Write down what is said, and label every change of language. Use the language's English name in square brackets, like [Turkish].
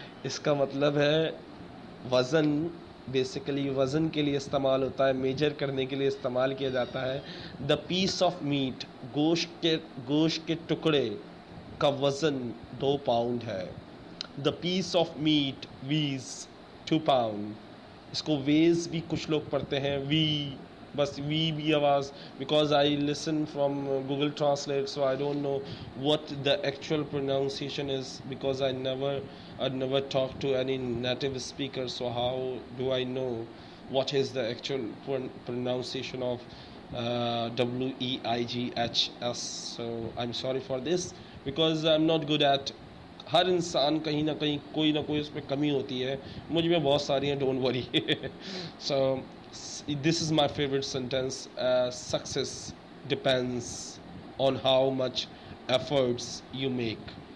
[Urdu] اس کا مطلب ہے وزن. بیسیکلی وزن کے لیے استعمال ہوتا ہے، میجر کرنے کے لیے استعمال کیا جاتا ہے. [English] the piece of meat, [Urdu] گوشت کے ٹکڑے کا وزن 2 پاؤنڈ ہے. [English] The piece of meat weighs 2 pound. [Urdu] اس کو ویز بھی کچھ لوگ پڑھتے ہیں، وی، بس وی بھی آواز. [English] Because I listen from Google translate so I don't know what the actual pronunciation is, because I never talked to any native speaker, so how do I know what is the actual pronunciation of WEIGHS. So I'm sorry for this because I'm not good at. [Urdu] ہر انسان کہیں نہ کہیں کوئی نہ کوئی اس پہ کمی ہوتی ہے، مجھ میں بہت ساری ہیں، [English] Don't worry. So this is my favourite sentence. Success depends on how much efforts you make.